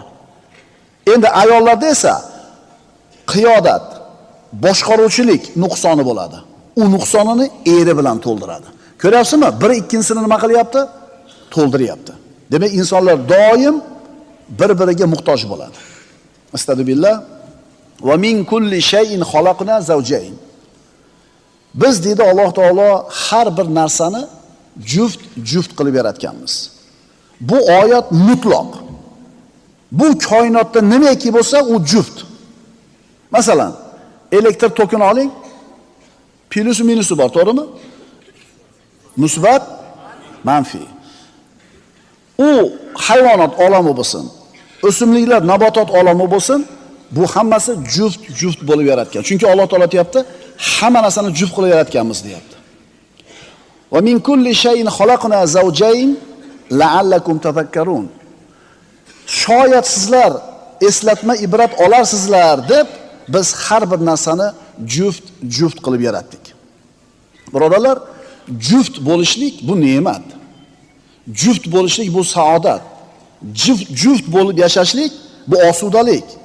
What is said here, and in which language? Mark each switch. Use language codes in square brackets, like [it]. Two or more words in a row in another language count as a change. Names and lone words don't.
[uz] Endi ayollarda esa qiyodat, boshqaruvchilik nuqsoni bo'ladi. U nuqsonini eri bilan to'ldiradi. Ko'ryapsizmi? Biri ikkinchisini nima qilyapti? To'ldiryapti. Demak, insonlar doim bir-biriga muhtoj bo'ladi. [ar] أستغفر الله. ومن كل شيء خلقنا زوجين. [uz] Biz deydi Alloh taolo har bir narsani juft qilib yaratganmiz. Bu oyat mutlaq. Bu koinotda nimaki bo'lsa, u juft. Masalan, elektr tokini oling. Plus minusi bor, to'g'rimi? Musbat, manfiy. U hayvonot olami bo'lsin, o'simliklar, nabotot olami bo'lsin, bu hammasi juft bo'lib yaratgan. Chunki Alloh taolo aytayapti, hamma narsani juft qilib yaratganmiz deyapti. [ar] ومن كل شيء خلقنا زوجين لعلكم تذكرون. [uz] Shoyat sizlar eslatma ibrat olarsizlar deb biz har bir narsani juft qilib yaratdik. Birodarlar, juft bo'lishlik bu ne'mat. Juft bo'lishlik bu saodat. Juft bo'lib yashashlik bu osudalik.